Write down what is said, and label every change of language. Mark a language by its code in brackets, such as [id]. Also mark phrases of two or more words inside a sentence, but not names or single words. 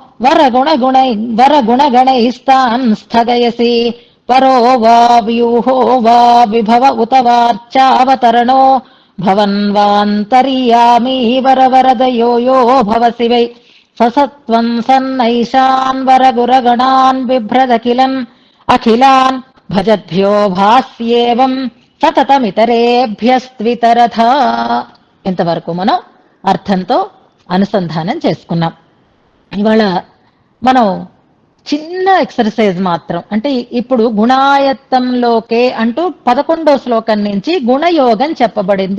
[sa] वरगुणगणैस्तान् स्थगयसि परो वा व्यूहो वा विभव उत वार्चावतरणो भवन्वान्तर्यामी वरवरदयो यो भवसि वै ससत्त्वम् सन्नैषान् वरगुरगणान् बिभ्रदखिलन् अखिलान् भजद्भ्यो भास्येवम् సతతమితరేభ్యస్త్వితరథా. [te] ఇంతవరకు మనం అర్థంతో అనుసంధానం చేసుకున్నాం. ఇవాళ మనం చిన్న ఎక్సర్సైజ్ మాత్రం, అంటే ఇప్పుడు గుణాయత్తంలోకే అంటూ 11వ శ్లోకం నుంచి గుణయోగం చెప్పబడింది.